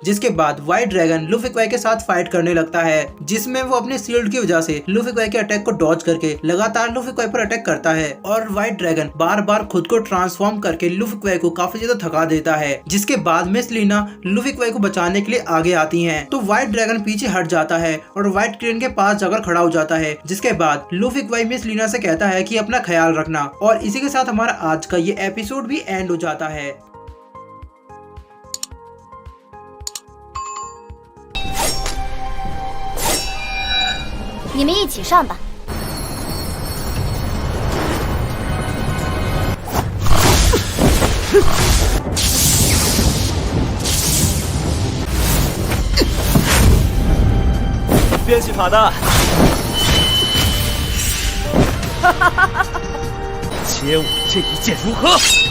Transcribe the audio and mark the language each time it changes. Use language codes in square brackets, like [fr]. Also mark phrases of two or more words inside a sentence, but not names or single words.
[hi] जिसके बाद व्हाइट ड्रैगन लूफी क्वाई के साथ फाइट करने लगता है जिसमें वो अपने शील्ड की वजह से लूफी क्वाई के अटैक को डॉज करके लगातार लूफी क्वाई पर अटैक करता है और व्हाइट ड्रैगन बार बार खुद को ट्रांसफॉर्म करके लूफी क्वाई को काफी ज्यादा थका देता है। जिसके बाद मिस लीना लूफी क्वाई को बचाने के लिए आगे आती हैं तो व्हाइट ड्रैगन पीछे हट जाता है और व्हाइट क्रेन के पास जाकर खड़ा हो जाता है। जिसके बाद लूफी क्वाई मिस लीना से कहता है कि अपना ख्याल रखना और इसी के साथ हमारा आज का ये एपिसोड भी एंड हो जाता है। [zh] 你们一起上吧。变戏法的，且我这一剑如何？